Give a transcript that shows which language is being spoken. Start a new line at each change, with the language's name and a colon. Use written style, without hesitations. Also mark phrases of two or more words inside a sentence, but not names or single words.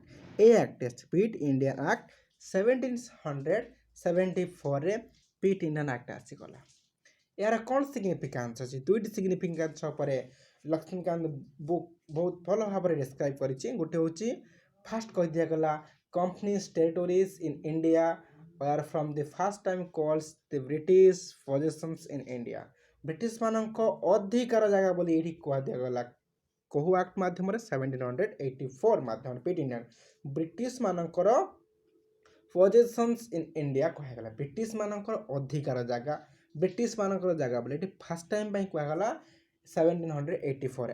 Odia: এই ଆକ୍ଟ ପିଟ୍ ଇଣ୍ଡିଆନ୍ ଆକ୍ଟ 1774ରେ ପିଟ୍ ଇଣ୍ଡିଆନ୍ ଆକ୍ଟ ଆସିଗଲା। ଏହାର କ'ଣ ସିଗ୍ନିଫିକାନ୍ସ ଅଛି, ଦୁଇଟି ସିଗ୍ନିଫିକାନ୍ସ ଉପରେ ଲକ୍ଷ୍ମୀକାନ୍ତ ବୁକ୍ ବହୁତ ଭଲ ଭାବରେ ଡେସ୍କ୍ରାଇବ୍ କରିଛି। ଗୋଟେ ହେଉଛି ଫାଷ୍ଟ କହିଦିଆଗଲା
English: companies territories in India were from the first time calls the British possessions in India।
Odia: ବ୍ରିଟିଶ ମାନଙ୍କ ଅଧିକାର ଜାଗା ବୋଲି ଏଇଠି କୁହାଦିଆଗଲା। କୋଉ ଆକ୍ଟ ମାଧ୍ୟମରେ, 1784 ମାଧ୍ୟମରେ ପିଟ୍ ଇଣ୍ଡିଆନ୍ ବ୍ରିଟିଶ ମାନଙ୍କର
English: possessions in India
Odia: କୁହାଗଲା। ବ୍ରିଟିଶ ମାନଙ୍କର ଅଧିକାର ଜାଗା, ବ୍ରିଟିଶ ମାନଙ୍କର ଜାଗା ବୋଲି ଏଠି
English: first time
Odia: ପାଇଁ କୁହାଗଲା 1784।